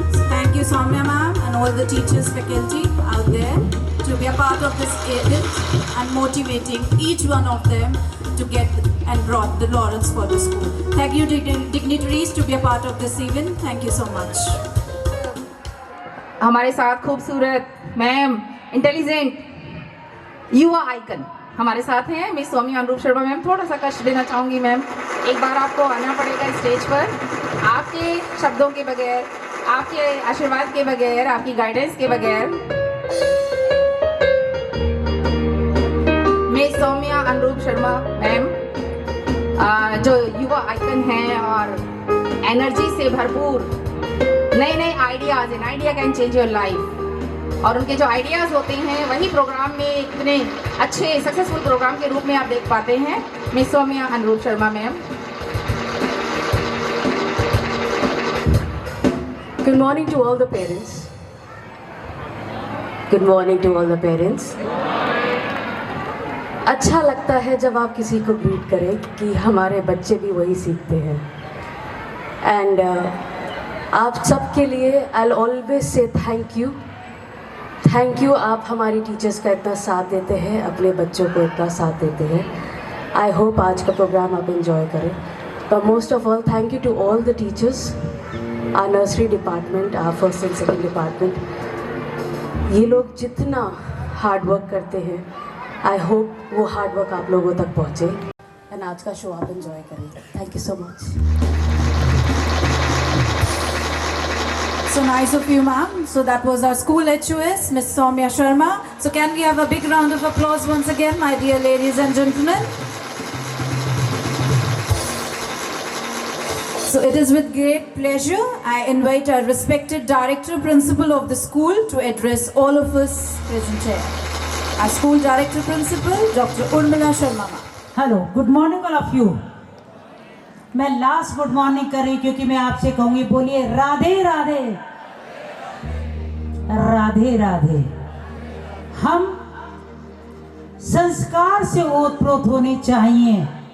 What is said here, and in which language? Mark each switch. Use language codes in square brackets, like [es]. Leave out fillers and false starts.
[en] Thank you Soumya ma'am and all the teachers, faculty out there to be a part of this event and motivating each one of them to get and brought the laurels for the school. Thank you dignitaries to be a part of this event. Thank you so much. [hi] हमारे साथ खूबसूरत ma'am, intelligent युवा icon हमारे साथ हैं miss Saumya अनुरूप Sharma ma'am. थोड़ा सा कष्ट देना चाहूँगी मैम, एक बार आपको आना पड़ेगा स्टेज पर। आपके शब्दों के बगैर, आपके आशीर्वाद के बगैर, आपकी गाइडेंस के बगैर मिस सौम्या अनुरूप शर्मा मैम जो युवा आइकन हैं और एनर्जी से भरपूर, नए नए ideas, [en] An idea can change your life. [hi] और उनके जो आइडियाज़ होते हैं वही प्रोग्राम में इतने अच्छे सक्सेसफुल प्रोग्राम के रूप में आप देख पाते हैं। मिस सौम्या अनुरूप Sharma ma'am. [en] Good morning to all the parents. Good morning to all the parents. [hi] अच्छा लगता है जब आप किसी को ग्रीट करें कि हमारे बच्चे भी वही सीखते हैं। एंड आप सबके लिए [en] I'll always say thank you. [hi] Thank you, आप हमारी टीचर्स का इतना साथ देते हैं, अपने बच्चों को इतना साथ देते हैं। आई होप आज का प्रोग्राम आप इंजॉय करें। [en] But most of all thank you to all the teachers, our nursery department, our first and second department. [hi] ये लोग जितना हार्ड वर्क करते हैं, आई होप वो हार्ड वर्क आप लोगों तक पहुँचे एंड आज का शो आप इंजॉय करें। [en] Thank you so much. So nice of you, ma'am. So that was our school HOS, Miss Soumya Sharma. So can we have a big round of applause once again, my dear ladies and gentlemen? So it is with great pleasure I invite our respected Director Principal of the school to address all of us present here. Our school Director Principal, Dr. Urmila Sharma. Hello, good morning all of you. [hi] मैं last good morning कर रही क्योंकि मैं आपसे कहूँगी, बोलिए राधे राधे, राधे राधे। हम संस्कार से ओतप्रोत होने चाहिए।